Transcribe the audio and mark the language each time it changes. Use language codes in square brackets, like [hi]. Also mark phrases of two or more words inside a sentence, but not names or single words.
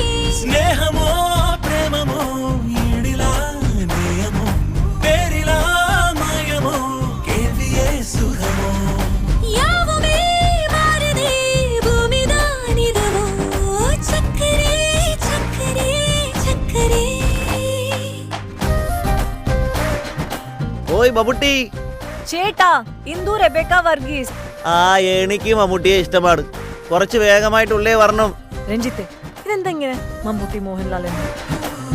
[ta] ஸ்நேகமோ பிரேமமோ ஈடிலா நேயமோ பேரிலா மாயமோ கேள்வியே சுகமோ யாவுமே மாறுதே பூமிதான் இதுவோ சக்கரே சக்கரே சக்கரே [ml] ഓയ് മമ്മൂട്ടി. ചേട്ടാ ഇന്ദു റെബേക്ക വർഗീസ്. എനിക്ക് മമ്മൂട്ടിയെ ഇഷ്ടമാണ്. കുറച്ച് വേഗമായിട്ടുള്ളേ വരണം. രഞ്ജിത്ത് ഇതെന്താ ഇങ്ങനെ മമ്മൂട്ടി മോഹൻലാൽ എന്ന്